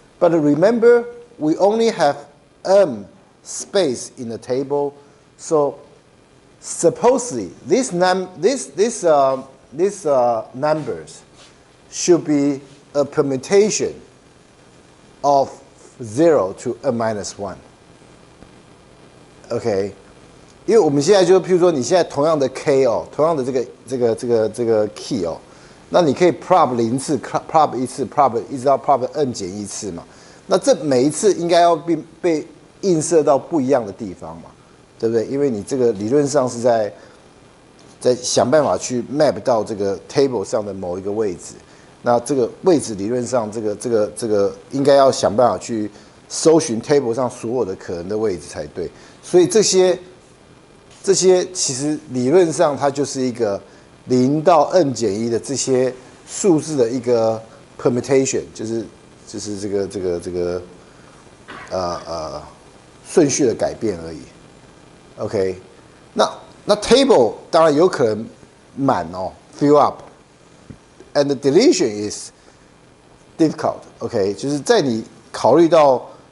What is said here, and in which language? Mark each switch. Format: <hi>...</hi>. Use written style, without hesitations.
<en>But remember, we only have m space in the table. So supposedly these numbers should be a permutation of 0 to n-1. Okay.</en> <zh>因为我们现在就譬如说，你现在同样的 k 哦，同样的这个 key 哦，那你可以 prop 0次 ，prop 1次 ，prop 一直到 prop n-1次嘛。那这每一次应该要被映射到不一样的地方嘛，对不对？因为你这个理论上是在想办法去 map 到这个 table 上的某一个位置。那这个位置理论上，这个应该要想办法去搜寻 table 上所有的可能的位置才对。所以这些其实理论上它就是一个0到 n-1的这些数字的一个 permutation， 就是这个顺序的改变而已。 OK， 那 table 当然有可能满哦 ，</zh> <en>fill up，and the deletion is difficult。</en> <zh>OK， 就是在你考虑到</zh>